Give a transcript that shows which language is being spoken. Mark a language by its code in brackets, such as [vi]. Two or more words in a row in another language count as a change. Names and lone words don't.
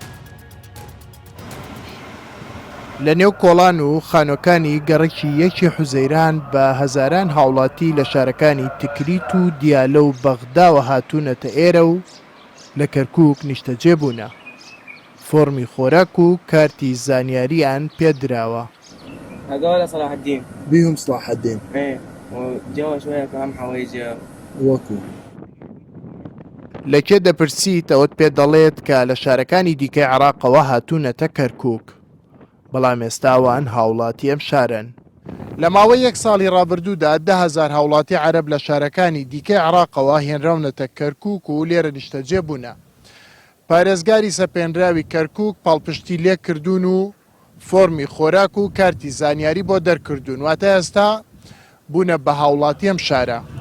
[ckb] لە نێو کۆڵان و خانۆکانی گەڕێکی یەکی حوزەیران بە هەزاران هاوڵاتی لە شارەکانی تکریت و دیالە و بەغداوە هاتوونەتە ئێرە و لە کەرکووک نیشتەجێ بوونە فۆرمی خۆراک و کارتی زانیاریان پێدراوە [ar] هذول صلاح الدين بيهم صلاح الدين ايه وجوا شويه كمان حوايج [ckb] وەکو لەکێ دەپرسیت ئەوت پێ دەڵێت کە لە شارەکانی دیکەی عێراقەوە هاتوونەتە کەرکووک بەڵام ئێستاوان هاوڵاتی ئەم شارن لە ماوەی یەک ساڵی ڕابردوودا 10,000 هاوڵاتی عەرەب لە شارەکانی دیکەی عێراقەوە هێنراونەتە کەرکووک و لێرە نیشتەجێ بوونە پارێزگاری سەپێنراوی کەرکووک پاڵپشتی لێ کردوون و فۆرمی خۆراک و کارتی زانیاری بۆ دەرکردوون واتە ئێستا بوونە بە هاوڵاتی ئەم شارە